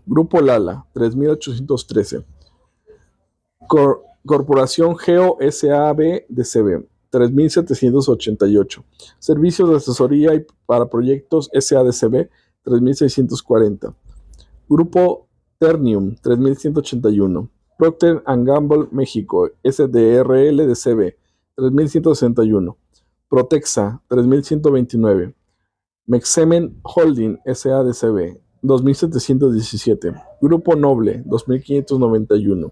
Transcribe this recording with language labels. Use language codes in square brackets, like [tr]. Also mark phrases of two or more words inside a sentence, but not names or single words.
[es] Grupo Lala, 3.813. Corporación Geo SABDCB, 3.788. Servicios de asesoría y para proyectos SADCB, 3.640. Grupo Ternium, 3.181. Procter & Gamble México, SDRL-DCB, 3.161. Protexa, 3.129. Mexemen Holding SADCB, 2.717. Grupo Noble, 2.591.